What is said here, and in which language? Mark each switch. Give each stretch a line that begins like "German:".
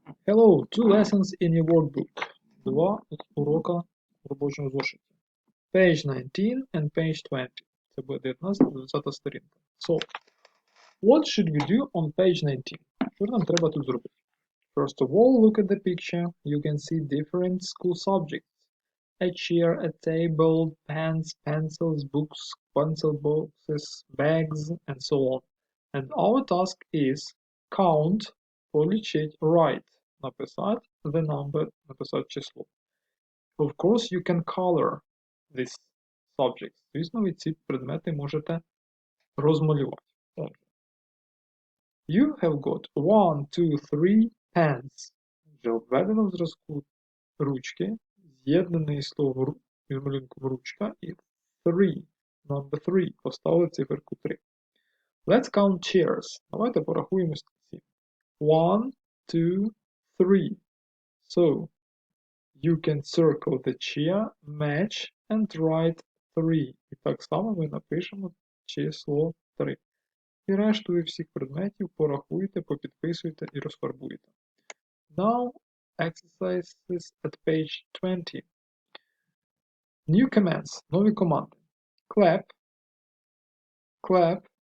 English: Hello, 2 lessons in your workbook.
Ukrainian: 2 урока в робочому зошиті.
English: Page 19 and page 20.
Ukrainian: Це буде 19-20 сторінка.
English: So, what should we do on page 19?
Ukrainian: Що нам треба тут зробити?
English: First of all, look at the picture. You can see different school subjects. A chair, a table, pens, pencils, books, pencil boxes, bags, and so on. And our task is count,
Ukrainian: полічить,
English: write,
Ukrainian: написати
English: the number,
Ukrainian: написати число.
English: Of course, you can color these subjects.
Ukrainian: Звісно, ви ці предмети можете розмалювати.
English: You have got 1, 2, 3 pens.
Ukrainian: Вже введено в зразку ручки, з'єднаний слово із малюнком ручка і 3,
English: number 3,
Ukrainian: поставили циферку 3.
English: Let's count chairs.
Ukrainian: Давайте порахуємо стільці.
English: 1, 2, 3. So, you can circle the chair, match and write 3.
Ukrainian: І так само ми напишемо число 3. І решту ви всіх предметів порахуєте, попідписуєте і розфарбуєте.
English: Now, exercises at page 20. New commands.
Ukrainian: Нові команди.
English: Clap. Clap.